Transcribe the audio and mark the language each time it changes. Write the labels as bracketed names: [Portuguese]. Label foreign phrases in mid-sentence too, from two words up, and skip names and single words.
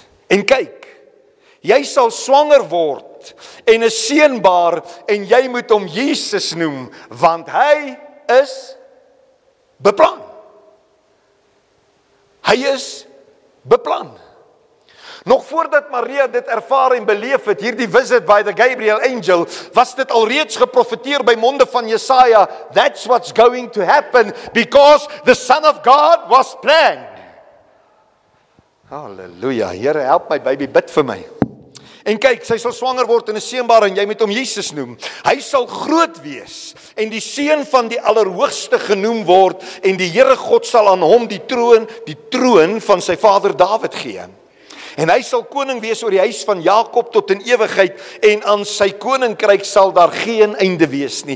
[Afrikaans] En kyk, jy sal swanger word en 'n seun baar en jy moet hom Jesus noem, want hy is beplan. Hy is beplan. Nog voordat Maria dit ervaar en beleef het, hierdie [English] visit by the Gabriel angel, [Afrikaans] was dit alreeds geprofeteer by monde van Jesaja, [English] that's what's going to happen, because the Son of God was planned. [Afrikaans] Halleluja, Here, help my baby, bid vir my. En kyk, sy sal swanger word en 'n seun baar en jy moet hom Jesus noem. Hy sal groot wees en die seun van die Allerhoogste genoem word en die Here God sal aan hom die troon van sy vader Dawid gee. En hy sal koning wees oor die huis van Jakob tot in ewigheid en aan sy koninkryk sal daar geen einde wees nie.